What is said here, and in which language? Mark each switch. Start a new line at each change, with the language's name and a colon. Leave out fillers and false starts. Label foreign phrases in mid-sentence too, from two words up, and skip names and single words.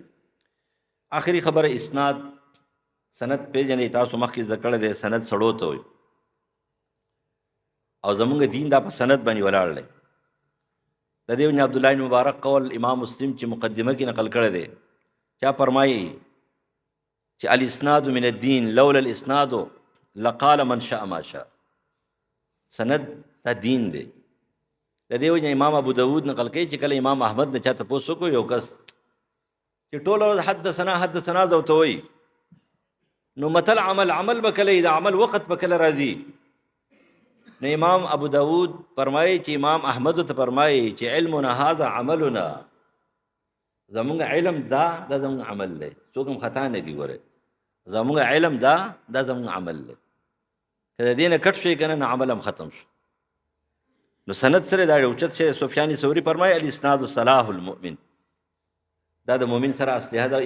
Pashto: آخري خبره اسناد سند پیژنې، تاسو مخکې زده کړی دی سند سړو ته وایي، او زمونږ دین دا په سند باندې ولاړ دی. د دې ابن عبدالله بن مبارک قول امام مسلم چې مقدمه کې نقل کړی دی، چا فرمایي چې
Arabic: الاسناد من الدین لولا الاسناد لقال من شاء ما شاء.
Pashto: سند دا دین دی. د دې وجه امام ابو داود نقل کوي چې کله امام احمد نه چاته پوښتنه وکړو یو کس چې ټول ورځ
Arabic: حدثنا حدثنا
Pashto: زوته وي، نو متل عمل به کله دا عمل وخت به کله راځي. نو امام ابو داود فرمایي چې امام احمد ته فرمایي چې
Arabic: علمنا هذا عملنا،
Pashto: زمونږ علم دا زمونږ عمل دی، څوک هم خطا نه کوي. ګوره زمونږ علم دا زمونږ عمل دی، که د دې نه کټ شي کنه نو عمل هم ختم شو. نو سند سره دا اوچت شي. سفیان ثوری فرمایي
Arabic: الاسناد صلاح المؤمن،
Pashto: دا د مؤمن سره اصله ده.